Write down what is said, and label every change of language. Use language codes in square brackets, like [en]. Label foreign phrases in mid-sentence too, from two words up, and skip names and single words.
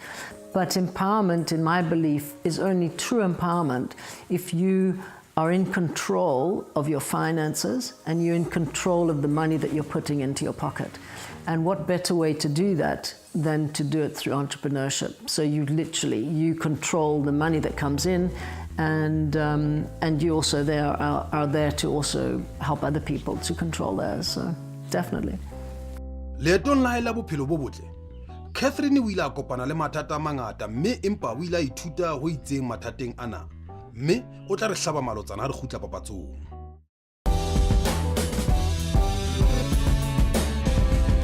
[en] But empowerment, in my belief, is only true empowerment if you are in control of your finances and you're in control of the money that you're putting into your pocket. And what better way to do that than to do it through entrepreneurship? So you control the money that comes in, and you also are there to also help other people to control theirs. So definitely. [st] Leetong la hae la bophelo bo botle, Catherine o ile a kopana le mathata a mangata, mme empa o ile a ithuta ho itseng mathateng ana, mme o tla re hlaba malotsana ha re kgutla papatsong.